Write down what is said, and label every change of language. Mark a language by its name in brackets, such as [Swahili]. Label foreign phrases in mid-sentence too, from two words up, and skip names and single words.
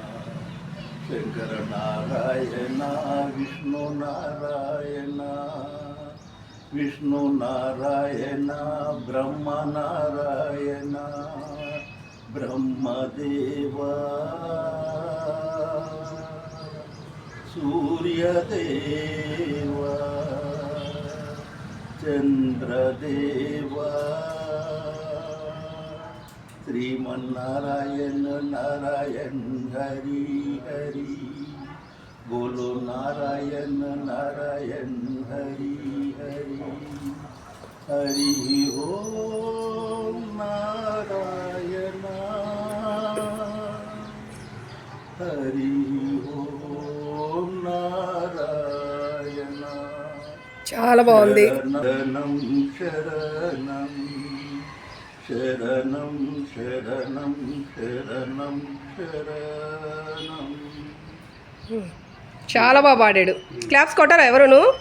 [Telugu] శంకరనారాయణ విష్ణునారాయణ విష్ణునారాయణ బ్రహ్మనారాయణ బ్రహ్మదేవా సూర్యదేవా చంద్రదేవా [Hindi] श्रीमन्नारायण नारायण हरि हरि बोलो नारायण नारायण हरि हरि हरि ओम नारायण हरि ओम नारायण [Telugu] చాలా బాగుంది. శరణం శరణం శరణం శరణం శరణం శరణం. చాలా బాగా పాడాడు. క్లాప్స్ కొట్టారా ఎవరును?